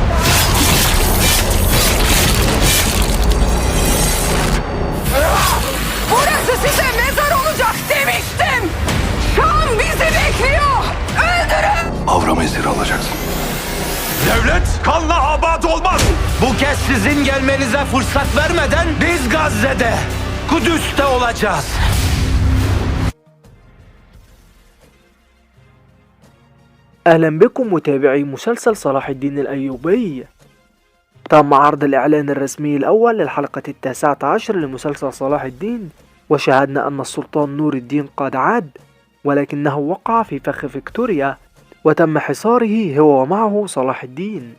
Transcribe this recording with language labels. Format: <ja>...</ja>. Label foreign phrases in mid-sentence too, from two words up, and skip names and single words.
<tr>Burası size mezar olacak demiştim. Şam bizi bekliyor. Öldürün! Avram esiri alacaksın. Devlet kanla abat olmaz. Bu kez sizin gelmenize fırsat vermeden biz Gazze'de, Kudüs'te olacağız.</tr> <ar>أهلا بكم متابعي مسلسل صلاح الدين الأيوبي. تم عرض الإعلان الرسمي الأول للحلقة 19 لمسلسل صلاح الدين، وشاهدنا أن السلطان نور الدين قد عاد، ولكنه وقع في فخ فيكتوريا وتم حصاره هو ومعه صلاح الدين.</ar>